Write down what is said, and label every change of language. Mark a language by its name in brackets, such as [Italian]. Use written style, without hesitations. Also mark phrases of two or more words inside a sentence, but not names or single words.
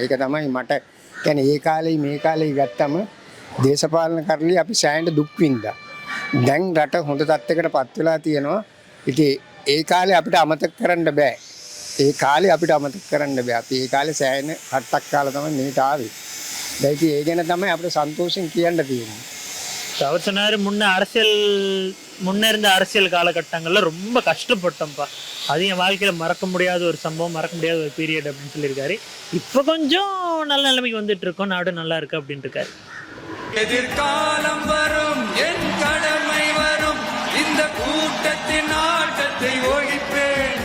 [Sinhala] ඒක තමයි මට කියන්නේ ඒ කාලේ මේ කාලේ ගත්තම දේශපාලන කරලියේ අපි සෑහෙන දුක් විඳා. දැන් රට හොඳ තත්යකට පත් වෙලා තියෙනවා. ඉතින් ඒ කාලේ අපිට අමතක කරන්න බෑ. ඒ කාලේ අපිට අමතක කරන්න බෑ. අපි ඒ කාලේ සෑහෙන කට්ටක් කාලා තමයි මේට ආවේ. දැන් ඉතින් ඒ ගැන තමයි අපිට සන්තෝෂෙන් කියන්න තියෙන්නේ. [Tamil] அவர் சொன்னார், முன்ன இருந்த அரசியல் காலகட்டங்களில் ரொம்ப கஷ்டப்பட்டோம்ப்பா, அது என் வாழ்க்கையில் மறக்க முடியாத ஒரு சம்பவம், மறக்க முடியாத ஒரு பீரியட் அப்படின்னு சொல்லியிருக்காரு. இப்போ கொஞ்சம் நல்ல நிலைமைக்கு வந்துட்டு இருக்கோம், நாடு நல்லா இருக்கு அப்படின்னு இருக்காரு. எதிர்காலம் வரும், என் கடமை வரும், இந்த கூட்டத்தின் ஆட்டத்தை ஒழிப்பேன்.